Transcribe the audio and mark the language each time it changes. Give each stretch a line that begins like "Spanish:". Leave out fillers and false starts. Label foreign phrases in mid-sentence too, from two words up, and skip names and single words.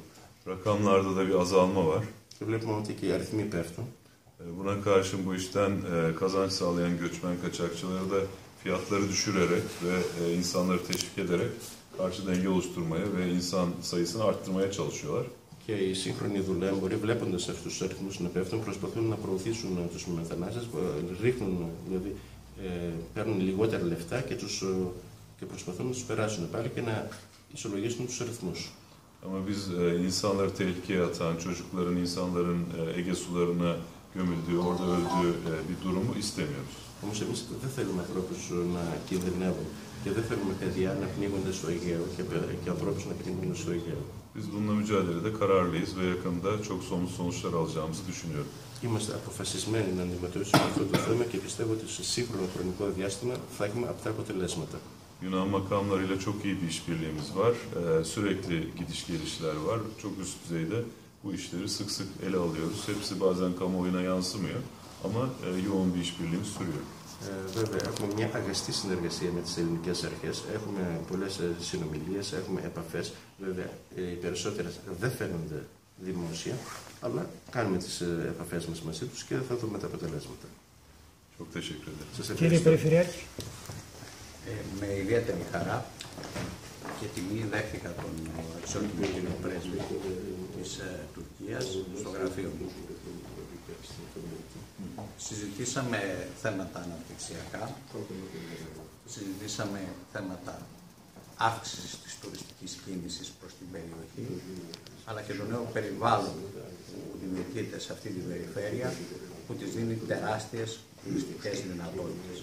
Turkish: Rakamlarda da bir azalma var.
Greek: Και βλέπουμε ότι και οι αριθμοί πέφτουν.
Turkish: Buna karşın bu işten kazanç sağlayan göçmen kaçakçıları da fiyatları düşürerek ve insanları teşvik ederek karşı denge oluşturmaya ve insan sayısını arttırmaya çalışıyorlar.
Greek: Και οι σύγχρονοι δουλέμποροι, βλέποντας αυτούς τους αριθμούς να πέφτουν, προσπαθούν να προωθήσουν τους μετανάστες, δηλαδή παίρνουν λιγότερα λεφτά και προσπαθούν να τους περάσουν πάλι και να ισολογήσουν τους αριθμούς.
Turkish: Ama biz insanları tehlikeye atan, çocukların, insanların Ege sularına gömüldüğü, orada öldüğü bir durumu istemiyoruz.
Greek: Όμως εμείς δεν θέλουμε ανθρώπους να κινδυνεύουν και δεν θέλουμε παιδιά να πνίγονται στο Αιγαίο και ανθρώπους να πνίγονται στο Αιγαίο.
Turkish: Biz bununla mücadelede kararlıyız ve yakında çok somut sonuçlar alacağımızı düşünüyorum.
Greek: Είμαστε αποφασισμένοι να αντιμετωπίσουμε αυτό το θέμα και πιστεύω ότι σε σύγχρονο χρονικό διάστημα θα έχουμε αυτά αποτελέσματα.
Turkish: Yunan makamlarıyla çok iyi bir işbirliğimiz var. Sürekli gidiş gelişler var. Çok üst düzeyde bu işleri sık sık ele alıyoruz. Hepsi bazen kamuoyuna yansımıyor ama yoğun bir işbirliğimiz sürüyor.
Greek: Βέβαια, έχουμε μια αγαστή συνεργασία με τις ελληνικές αρχές. Έχουμε πολλές συνομιλίες, έχουμε επαφές. Βέβαια, οι περισσότερες δεν φαίνονται δημόσια, αλλά κάνουμε τις επαφές μας μαζί τους και θα δούμε τα αποτελέσματα.
Turkish: Çok teşekkür ederim.
Greek: Κύριε Περιφερειάρχη. Με ιδιαίτερη χαρά και τιμή δέχτηκα τον αξιότιμο κύριο πρέσβη της Τουρκίας Τουρκίας στο γραφείο μου. Συζητήσαμε θέματα αναπτυξιακά, συζητήσαμε θέματα αύξησης της τουριστικής κίνησης προς την περιοχή, αλλά και το νέο περιβάλλον που δημιουργείται σε αυτή την περιφέρεια, που της δίνει τεράστιες τουριστικές δυνατότητες.